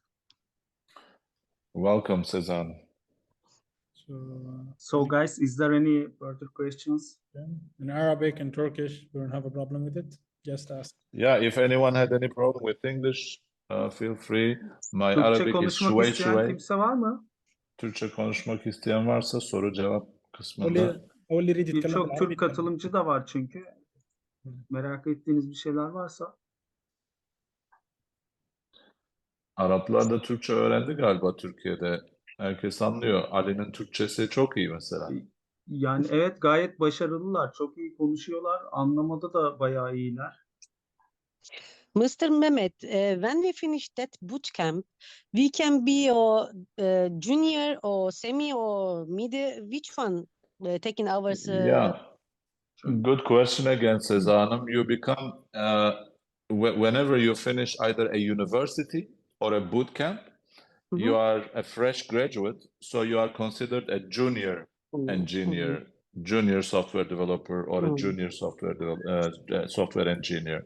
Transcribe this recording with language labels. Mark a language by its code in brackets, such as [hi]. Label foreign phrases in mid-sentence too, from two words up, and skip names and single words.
[en] Welcome, Cezanne. So guys, is there any further questions? In Arabic and Turkish, we don't have a problem with it. Just ask. Yeah, if anyone had any problem with English, feel free. My [tr] Türkçe [en] Arabic is [tr] konuşmak şuey isteyen şuey. kimse var mı? Türkçe konuşmak isteyen varsa soru cevap kısmında. [ar] أول اللي يريد يتكلم [tr] Birçok [ar] بالعربي [tr] Türk [ar] يتكلم. [tr] katılımcı da var çünkü. Merak ettiğiniz bir şeyler varsa. Araplar da Türkçe öğrendi galiba Türkiye'de. Herkes anlıyor. Ali'nin Türkçesi çok iyi mesela. Yani evet, gayet başarılılar. Çok iyi konuşuyorlar. Anlamada da bayağı iyiler. [en] Mr. Mehmet, when we finish that bootcamp, we can be a junior or semi or mid, which one taking ours? Yeah, good question again, Cezanne. You become, whenever you finish either a university or a bootcamp, you are a fresh graduate, so you are considered a junior engineer, junior software developer, or a junior software engineer.